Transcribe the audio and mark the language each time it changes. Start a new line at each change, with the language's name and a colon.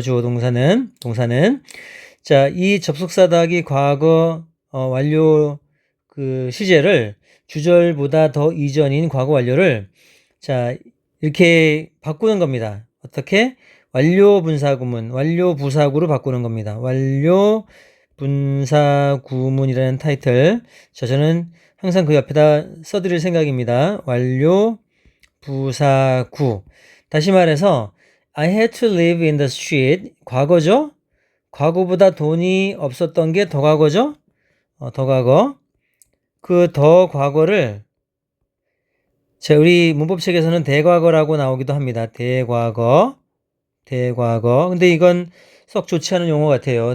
Korean: 주어 동사는. 자, 이 접속사 더하기 과거 완료 그 시제를 주절보다 더 이전인 과거 완료를, 자, 이렇게 바꾸는 겁니다. 어떻게? 완료 분사구문, 완료 부사구로 바꾸는 겁니다. 완료 분사구문이라는 타이틀. 자, 저는 항상 그 옆에다 써드릴 생각입니다. 완료 부사구.
English: 다시 말해서 I had to live in the street.
Korean: 과거죠? 과거보다 돈이 없었던 게 더 과거죠? 더 과거. 그 더 과거를 우리 문법책에서는 대과거라고 나오기도 합니다. 대과거. 근데 이건 썩 좋지 않은 용어 같아요.